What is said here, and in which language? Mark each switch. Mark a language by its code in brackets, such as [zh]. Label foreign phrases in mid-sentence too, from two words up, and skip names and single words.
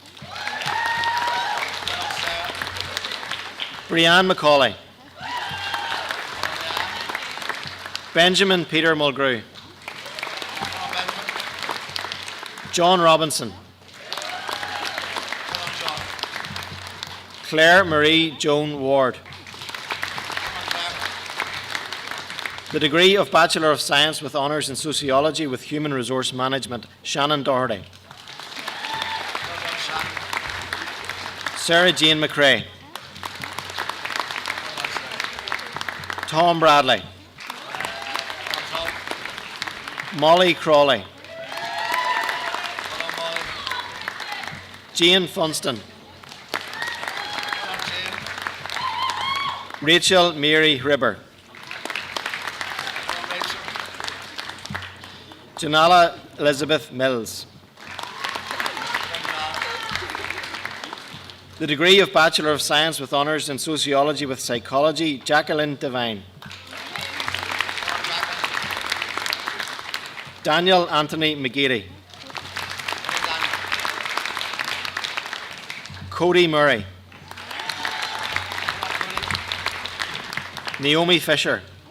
[en] Brianne Macaulay. Benjamin Peter Mulgrew. John Robinson. Claire Marie Joan Ward. The degree of Bachelor of Science with Honours in Sociology with Human Resource Management, Shannon Doherty. Sarah Jane McRae. Tom Bradley. Molly Crawley. Jane Funston. Rachel Mary Ribber. Janala Elizabeth Mills. The degree of Bachelor of Science with Honours in Sociology with Psychology, Jacqueline Devine. Daniel Anthony McGeady. Cody Murray. Naomi Fisher.